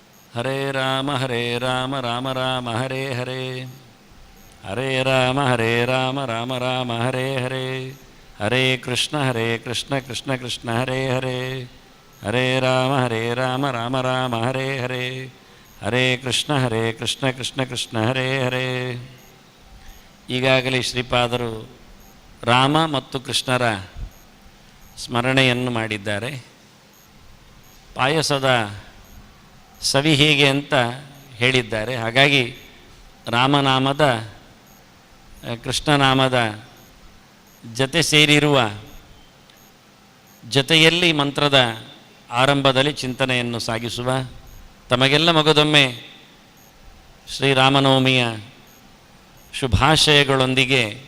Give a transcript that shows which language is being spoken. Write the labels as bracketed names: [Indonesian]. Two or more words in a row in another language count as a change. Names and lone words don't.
[Sanskrit] ಹರೇ ರಾಮ ರಾಮ ರಾಮ ಹರೇ ಹರೇ, ಹರೇ ರಾಮ ರಾಮ ರಾಮ ಹರೇ ಹರೇ, ಹರೇ ಕೃಷ್ಣ ಕೃಷ್ಣ ಕೃಷ್ಣ ಹರೇ ಹರೇ, ಹರೇ ರಾಮ ರಾಮ ರಾಮ ಹರೇ ಹರೇ, ಹರೇ ಕೃಷ್ಣ ಕೃಷ್ಣ ಕೃಷ್ಣ ಹರೇ ಹರೇ. [Kannada] ಈಗಾಗಲೇ ಶ್ರೀಪಾದರು ರಾಮ ಮತ್ತು ಕೃಷ್ಣರ ಸ್ಮರಣೆಯನ್ನು ಮಾಡಿದ್ದಾರೆ. ಪಾಯಸದ ಸವಿ ಹೇಗೆ ಅಂತ ಹೇಳಿದ್ದಾರೆ. ಹಾಗಾಗಿ ರಾಮನಾಮದ ಕೃಷ್ಣನಾಮದ ಜೊತೆ ಸೇರಿರುವ ಜೊತೆಯಲ್ಲಿ ಮಂತ್ರದ ಆರಂಭದಲ್ಲಿ ಚಿಂತನೆಯನ್ನು ಸಾಗಿಸುವ ತಮಗೆಲ್ಲ ಮಗದೊಮ್ಮೆ ಶ್ರೀರಾಮನವಮಿಯ ಶುಭಾಶಯಗಳೊಂದಿಗೆ